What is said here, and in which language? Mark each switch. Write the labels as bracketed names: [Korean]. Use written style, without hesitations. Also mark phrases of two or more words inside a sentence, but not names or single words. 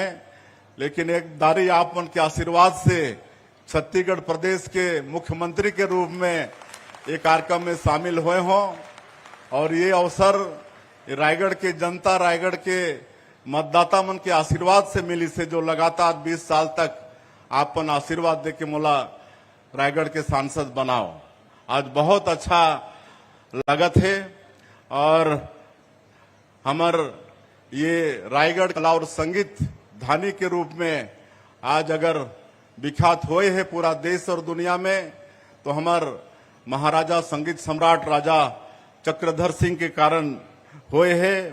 [Chhattisgarhi] लेकिन एक दारी आप मन के आशीर्वाद से छत्तीसगढ़ प्रदेश के मुख्यमंत्री के रूप में एक कार्यक्रम में शामिल हुए हों, और ये अवसर रायगढ़ के जनता, रायगढ़ के मतदाता मन के आशीर्वाद से मिली से, जो लगातार 20 साल तक आपन आशीर्वाद दे के मोला रायगढ़ के सांसद बनाओ। आज बहुत अच्छा लगत है। और हमार ये रायगढ़ कला और संगीत धानी के रूप में आज अगर विख्यात हुए है पूरा देश और दुनिया में, तो हमार महाराजा संगीत सम्राट राजा चक्रधर सिंह के कारण हुए है।